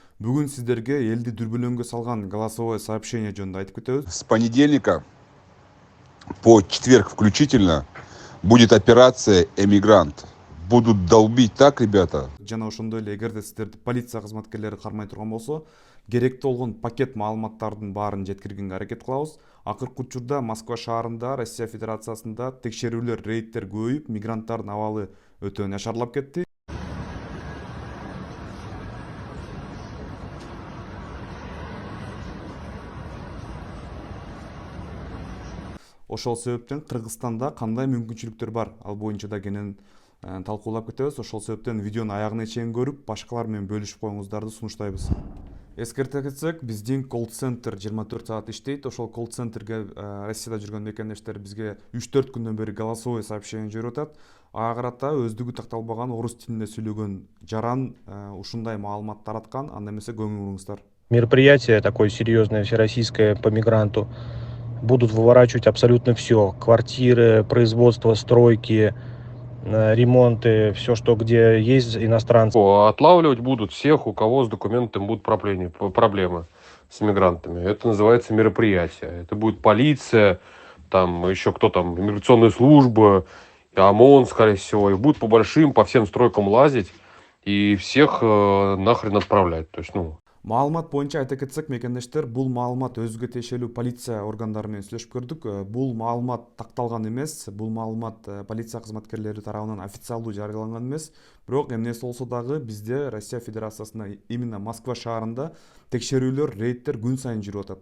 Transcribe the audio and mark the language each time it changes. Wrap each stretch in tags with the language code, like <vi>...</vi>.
<ky>Бүгүн сиздерге элди дүрбөлөңгө салган</ky> <ru>голосовое сообщение</ru> <ky>жөнүндө айтып кетебиз.</ky> <ru>С понедельника по четверг включительно будет операция «Эмигрант». Будут долбить так, ребята.</ru> <ky>Жана ошондой эле эгерде сиздерди полиция кызматкерлери кармай турган болсо, керектүү болгон пакет маалыматтардын баарын жеткиргенге аракет кылабыз. Акыркы учурда Москва шаарында, Россия Федерациясында текшерүүлөр, рейдтер көбөйүп, мигранттардын абалы өтө начарлап кетти. Ошол себептен Кыргызстанда кандай мүмкүнчүлүктөр бар, ал боюнча да кенен талкуулап кетебиз. Ошол себептен видеону аягына чейин көрүп, башкалар менен бөлүшүп коюңуздарды сунуштайбыз. Эскерте кетсек, биздин колл-центр 24 саат иштейт. Ошол колл-центрге Россияда жүргөн мекендештер бизге 3-4 күндөн бери</ky> <ru>голосовое сообщение</ru> <ky>жиберип атат. Ага карата өздүгү такталбаган орус тилинде сүйлөгөн жаран ушундай маалымат тараткан. Анда эмесе көңүл буруңуздар.</ky> <ru>Мероприятие такое серьезное, всероссийское по мигранту. Будут выворачивать абсолютно все. Квартиры, производство, стройки, ремонты, все, что где есть иностранцы. Отлавливать будут всех, у кого с документами будут проблемы с мигрантами. Это называется мероприятие. Это будет полиция, там еще кто там, иммиграционная служба, ОМОН, скорее всего. И будут по всем стройкам лазить и всех нахрен отправлять. То есть,</ru> <ky>Маалымат боюнча айта кетсек, мекендештер, бул маалымат өзгө тиешелүү полиция органдары менен сүйлөшүп көрдүк. Бул маалымат такталган эмес, бул маалымат полиция кызматкерлери тарабынан официалдуу жарыяланган эмес. Бирок эмнеси болсо дагы бизде Россия Федерациясында, именно Москва шаарында текшерүүлөр, рейдтер күн сайын жүрүп атат.</ky>